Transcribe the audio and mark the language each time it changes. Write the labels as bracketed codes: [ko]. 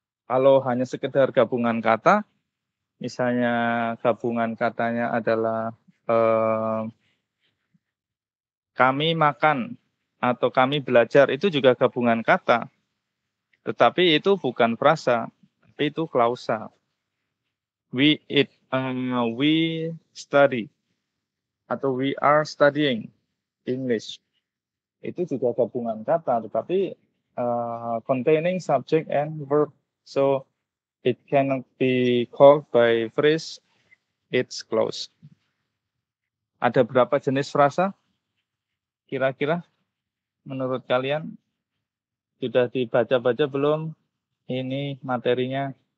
[id] Kalau hanya sekedar gabungan kata, misalnya gabungan katanya adalah kami makan atau kami belajar, itu juga gabungan kata. Tetapi itu bukan frasa, tapi itu klausa. [en] We eat, we study, [id] atau [en] we are studying English. [id] Itu juga gabungan kata, tetapi [en] containing subject and verb. So it cannot be called by phrase, it's close. [id] Ada berapa jenis frasa? Kira-kira menurut kalian sudah dibaca-baca belum ini materinya?